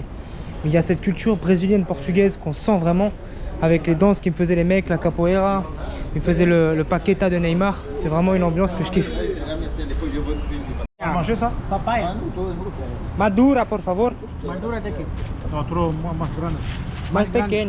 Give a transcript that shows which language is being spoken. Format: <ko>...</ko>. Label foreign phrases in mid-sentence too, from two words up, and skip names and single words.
<fr>Il y a cette culture brésilienne, portugaise qu'on sent vraiment avec les danses qui me faisaient les mecs, la capoeira, ils me faisaient le paqueta de Neymar. C'est vraiment une ambiance que je kiffe. Manger ça?</fr> <pt>Papai. Madura, por favor. Madura daqui. Não, trouxe mais grande. Mais pequeno.</pt>